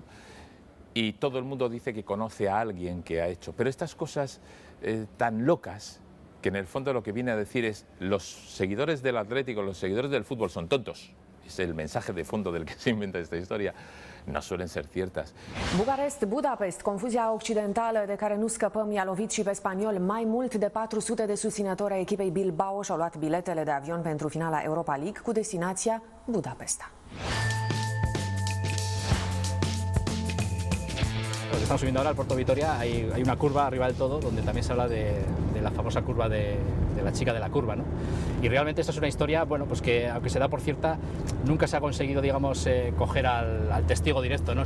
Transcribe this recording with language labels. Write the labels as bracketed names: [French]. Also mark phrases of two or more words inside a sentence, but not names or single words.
[Spanish] Y todo el mundo dice que conoce a alguien que ha hecho. Pero estas cosas tan locas, que en el fondo lo que viene a decir es los seguidores del Atlético, los seguidores del fútbol son tontos. Es el mensaje de fondo del que se inventa esta historia. No suelen ser ciertas. [Romanian] Bucarest-Budapest, confuzia occidentală de care nu scăpăm, i-a lovit și pe spaniol. Mai mult de 400 de susținători ai echipei Bilbao și-au luat biletele de avion pentru finala Europa League cu destinația Budapesta. [Spanish] Estamos subiendo ahora al Puerto Vitoria, hay una curva arriba del todo donde también se habla de la famosa curva de la chica de la curva, ¿no? Y realmente esto es una historia, bueno, pues que aunque se da por cierta, nunca se ha conseguido, digamos, coger al testigo directo, ¿no?